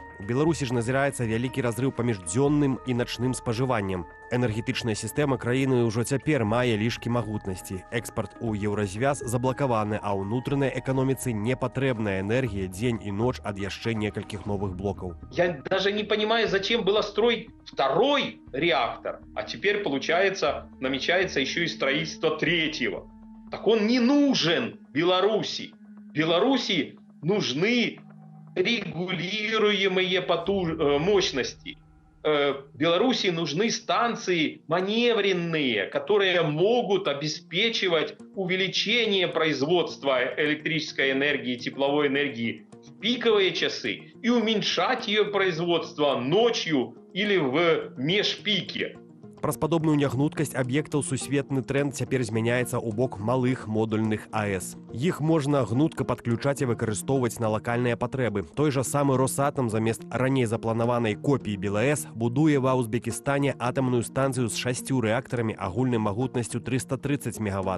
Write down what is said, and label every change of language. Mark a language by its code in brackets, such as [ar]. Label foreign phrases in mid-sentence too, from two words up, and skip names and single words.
[be] У Беларусі ж назіраецца вялікі разрыў паміж дзённым і начным спажываннем. Энергетычная сістэма краіны ўжо цяпер мае лішкі магутнасці. Экспарт у Еўразвяз заблакаваны, а ўнутранай эканоміцы не патрэбная энергія дзень і ноч ад яшчэ некалькіх новых блокаў. [ru] Я даже не понимаю, зачем было строить второй реактор, а теперь, получается, намечается еще и строительство третьего. Так он не нужен Беларуси. Беларуси нужны регулируемые мощности. Беларуси нужны станции маневренные, которые могут обеспечивать увеличение производства электрической энергии, тепловой энергии в пиковые часы и уменьшать ее производство ночью или в межпике. [be] Праз падобную нягнуткасць аб'ектаў сусветны тренд цяпер змяняецца ў бок малых модульных АЭС. Іх можна гнутка падключаць і выкарыстоўваць на лакальныя патрэбы. Той жа самы Росатам замест раней запланаванай копіі БелАЭС будуе ва Узбекістане атамную станцыю з 6 рэактарамі агульнай магутнасцю 330 мегаватт.